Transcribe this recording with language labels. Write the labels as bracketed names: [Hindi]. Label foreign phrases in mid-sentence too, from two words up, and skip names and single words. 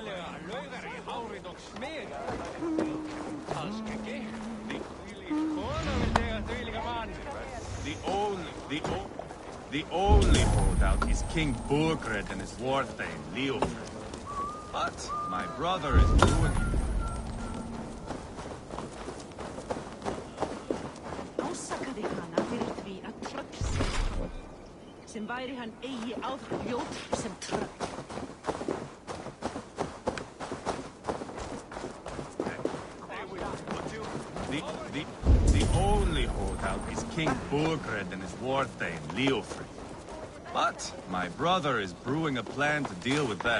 [English] The only holdout is King Burgred and his war thane, Leofric. But my brother is doing... [Icelandic] Sem væri hann eigi áðljót sem tröll. [English] The only holdout is King Burgred and his war thane, Leofric. But my brother is brewing a plan to deal with them.